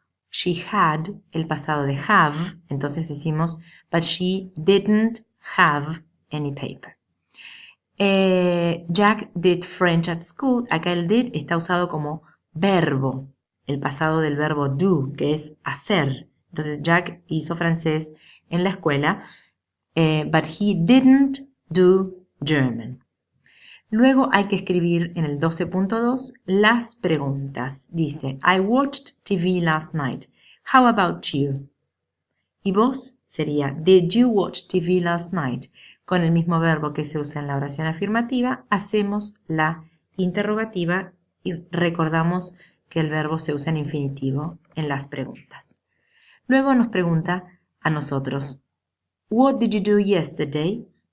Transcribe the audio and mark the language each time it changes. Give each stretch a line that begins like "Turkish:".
English: She had,
Spanish: el pasado de have, entonces decimos,
English: but she didn't have any paper. Jack did French at school.
Spanish: Acá el did está usado como verbo, el pasado del verbo do, que es hacer. Entonces Jack hizo francés en la escuela,
English: but he didn't do German.
Spanish: Luego hay que escribir en el 12.2 las preguntas.
English: Dice, I watched TV last night. How about you?
Spanish: Y vos sería,
English: did you watch TV last night?
Spanish: Con el mismo verbo que se usa en la oración afirmativa, hacemos la interrogativa y recordamos que el verbo se usa en infinitivo en las preguntas. Luego nos pregunta a nosotros,
English: what did you do yesterday?